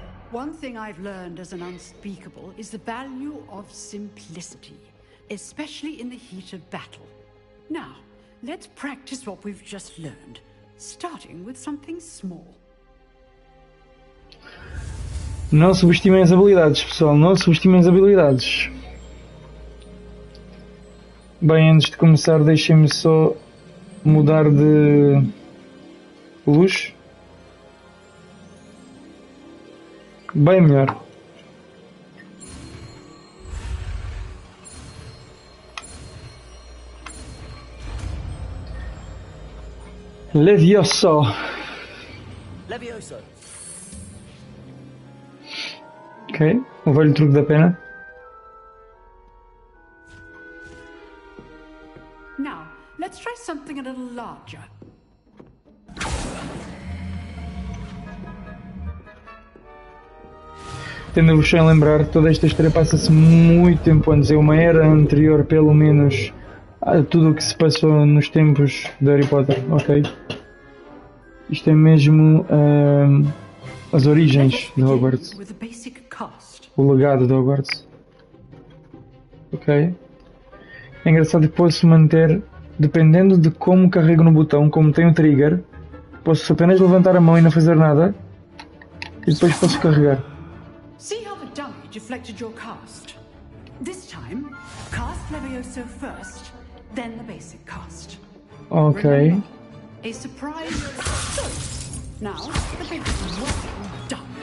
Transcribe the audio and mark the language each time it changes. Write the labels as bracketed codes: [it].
[en] One thing I've learned as an unspeakable is the value of simplicity, especially in the heat of battle. Now, let's practice what we've just learned, starting with something small. [pt] Não subestimem as habilidades, pessoal. Não subestimem as habilidades. Bem, antes de começar, deixem-me só mudar de luz. Bem melhor. Levioso. Levioso. Ok, o velho truque da pena. [en] Now, let's try something a little larger. [pt] Tendo-vos sem lembrar, toda esta história passa-se muito tempo antes. É uma era anterior, pelo menos, a tudo o que se passou nos tempos de Harry Potter, ok? Isto é mesmo as origens de Hogwarts. O legado de Hogwarts. Ok? É engraçado que posso manter, dependendo de como carrego no botão, como tem o trigger, posso apenas levantar a mão e não fazer nada, e depois posso carregar. [en] See how the dummy deflected your cast? This time, cast Levioso first, then the basic cast. Ok. Remember, a surprise. Now, the basic is well done.